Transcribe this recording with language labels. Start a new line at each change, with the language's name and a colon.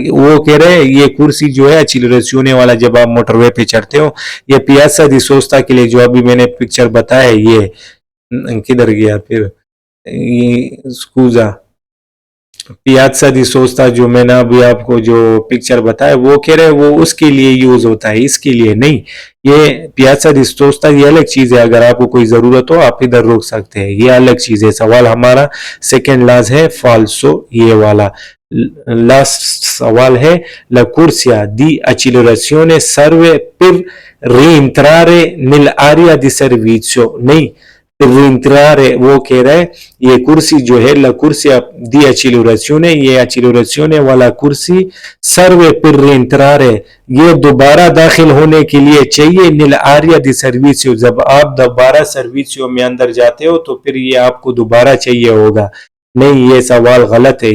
Hindi: वो कह रहे हैं ये कुर्सी जो है accelerazione वाला जब आप मोटरवे पे चढ़ते हो, ये पियाज़ा दी सोस्ता के लिए जो अभी मैंने पिक्चर बताया, ये किधर गया फिर, स्कूजा पियाज़ा दी सोस्ता जो मैंने अभी आपको जो पिक्चर बताया वो कह रहे हैं वो उसके लिए यूज होता है, इसके लिए नहीं। ये पियाज़ा दी सोस्ता ये अलग चीज है, अगर आपको कोई जरूरत हो आप इधर रोक सकते हैं, ये अलग चीज है। सवाल हमारा सेकंड लास्ट है फाल्सो, ये वाला। लास्ट सवाल है
Italian: la corsia di accelerazione serve per rientrare nell'area di servizio।
Hindi: नहीं, रिंट्रारे वो कह रहा है ये कुर्सी जो है ला कुर्सी दी accelerazione, ये accelerazione वाला कुर्सी सर्वे पर रिंट्रारे ये दोबारा दाखिल होने के लिए चाहिए नील आर्या दी सर्विसियो। जब आप दोबारा सर्विसियो में अंदर जाते हो तो फिर ये आपको दोबारा चाहिए होगा, नहीं, ये सवाल गलत है।